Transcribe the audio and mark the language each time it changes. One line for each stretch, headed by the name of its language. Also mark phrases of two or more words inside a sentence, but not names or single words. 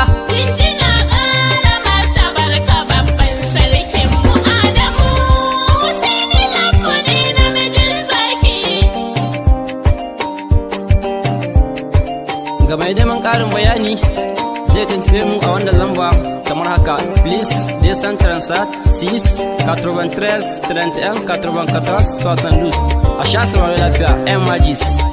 Hausa: Jinjina ƙara martabar ka babban sarkin mu Adamu, Husaini Lambo ne namijin zaki. Ga mai neman ƙarin bayani zai tuntube mu a wannan lamba kamar haka.
English: Please,
French: deux cent trente-sept, six, quatre-vingt-treize, trente et un, quatre-vingt-quatorze, soixante-douze.
Hausa: A sha sauraro lafiya, ƴan majis.